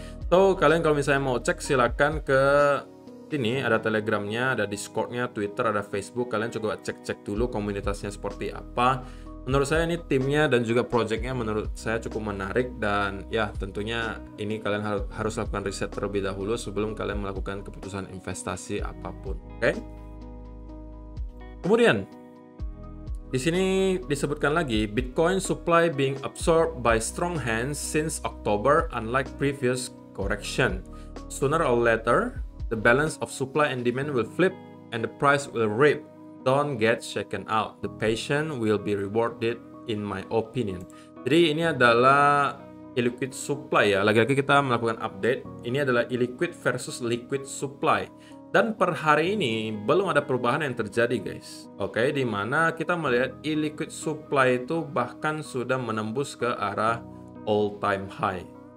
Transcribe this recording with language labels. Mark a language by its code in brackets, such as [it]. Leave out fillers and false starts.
[id] So kalian kalau misalnya mau cek silakan ke ini, ada Telegramnya, ada Discordnya, Twitter, ada Facebook. Kalian coba cek-cek dulu komunitasnya seperti apa. Menurut saya ini timnya dan juga projectnya menurut saya cukup menarik, dan ya tentunya ini kalian harus lakukan riset terlebih dahulu sebelum kalian melakukan keputusan investasi apapun. Oke? Kemudian di sini disebutkan lagi, [en] Bitcoin supply being absorbed by strong hands since October unlike previous correction. Sooner or later, the balance of supply and demand will flip and the price will rip. Don't get shaken out. The patient will be rewarded in my opinion. [id] Jadi ini adalah illiquid supply ya. Lagi-lagi kita melakukan update. Ini adalah illiquid versus liquid supply. Dan per hari ini belum ada perubahan yang terjadi guys. Oke, di mana kita melihat illiquid supply itu bahkan sudah menembus ke arah all time high.